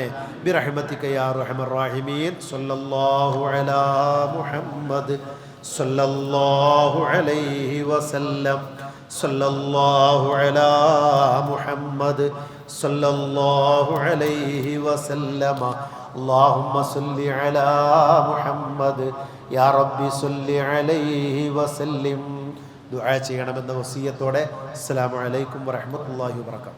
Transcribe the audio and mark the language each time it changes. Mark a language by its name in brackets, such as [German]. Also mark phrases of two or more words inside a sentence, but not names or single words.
[Arabic] برحمتك يا أرحم الراحمين. صلى الله على محمد صلى الله عليه وسلم. صلى الله على محمد صلى الله عليه وسلم. اللهم صل على محمد يا رب صل عليه وسلم. [Malayalam] ദുആ ചെയ്യണമെന്ന വസിയത്തോടെ [Arabic] السلام عليكم ورحمة الله وبركاته.